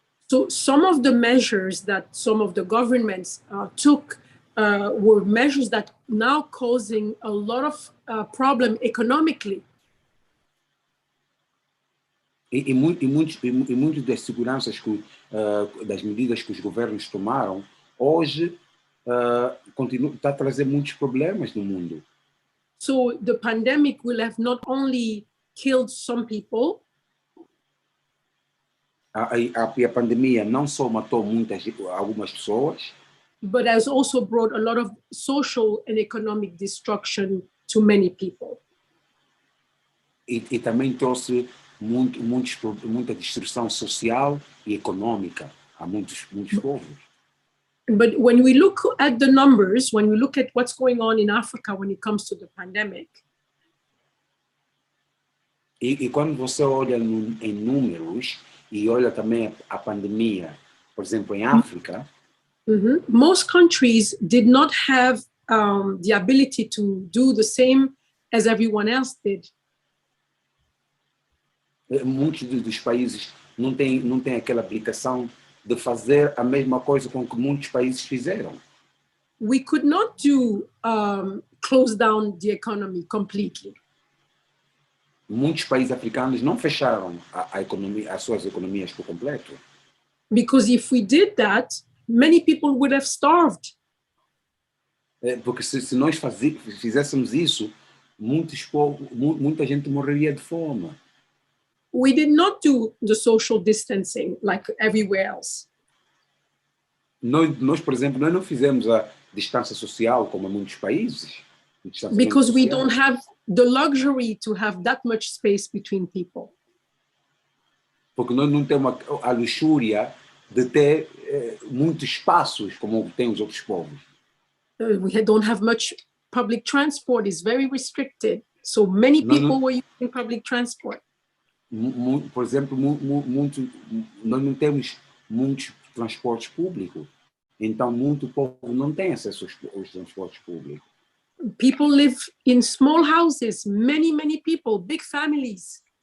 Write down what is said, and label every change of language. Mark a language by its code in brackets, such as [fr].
[en] So some of the measures that some of the governments took were measures that now causing a lot of problem economically. [pt] E muitas das seguranças das medidas que os governos tomaram hoje está a trazer muitos problemas no mundo. [en] So the pandemic will have not only killed some people. [pt] A pandemia não só matou algumas pessoas, [en] but has also brought a lot of social and economic destruction to many people. [pt] E também trouxe muita destruição social e econômica a muitos povos. [en] But when we look at the numbers, when we look at what's going on in Africa when it comes to the pandemic, [pt] e quando você olha em números e olha também a pandemia, por exemplo, em África, [en] most countries did not have the ability to do the same as everyone else did. [pt] Muitos dos países não têm aquela aplicação de fazer a mesma coisa com que muitos países fizeram. [en] We could not do close down the economy completely. [pt] Muitos países africanos não fecharam as suas economias por completo. [en] Because if we did that, many people would have starved. [pt] Porque se nós fizéssemos isso, muita gente morreria de fome. [en] We did not do the social distancing like everywhere else. [pt] Nós, por exemplo, não fizemos a distância social como em muitos países. [en] Because we don't have the luxury to have that much space between people. [pt] Porque nós não temos a luxúria de ter muitos espaços como tem os outros povos. [en] We don't have much public transport. It's very restricted. So many people were using public transport. [pt] Por exemplo, nós não temos muitos transportes públicos. Então, muito povo não tem acesso aos transportes públicos. [en] People live in small houses, many people, big families.